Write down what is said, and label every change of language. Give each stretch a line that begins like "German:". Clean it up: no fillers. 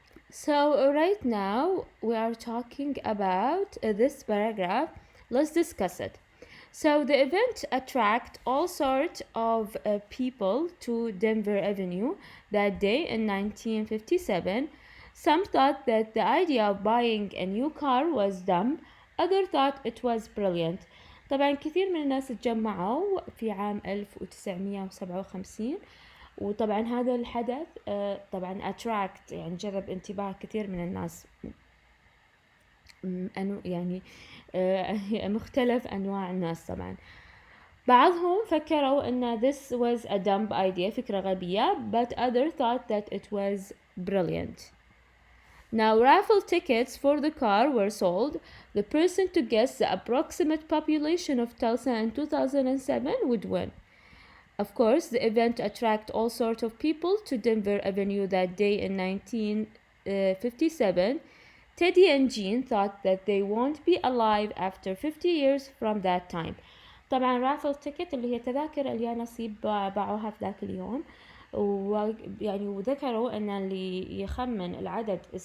English: So right now we are talking about this paragraph. Let's discuss it. So the event attracted all sorts of people to Denver Avenue that day in 1957. Some thought that the idea of buying a new car was dumb. Others thought it was brilliant.
Arabic: طبعا كثير من الناس تجمعوا في عام 1957، وطبعا هذا الحدث طبعا attract يعني جذب انتباه كثير من الناس، يعني مختلف أنواع الناس. طبعا بعضهم فكروا أن
English: this was a dumb idea،
Arabic: فكرة غبية،
English: but others thought that it was brilliant. Now raffle tickets for the car were sold. The person to guess the approximate population of Tulsa in 2007 would win. Of course, the event attracted all sorts of people to Denver Avenue that day in 1957. Teddy and Gene thought that they won't be alive after 50 years from that time.
Arabic: طبعا
English: raffle ticket
Arabic: اللي هي تذاكر اللي نصيب باعوها في ذاك اليوم، ويعني وذكروا أن اللي يخمن العدد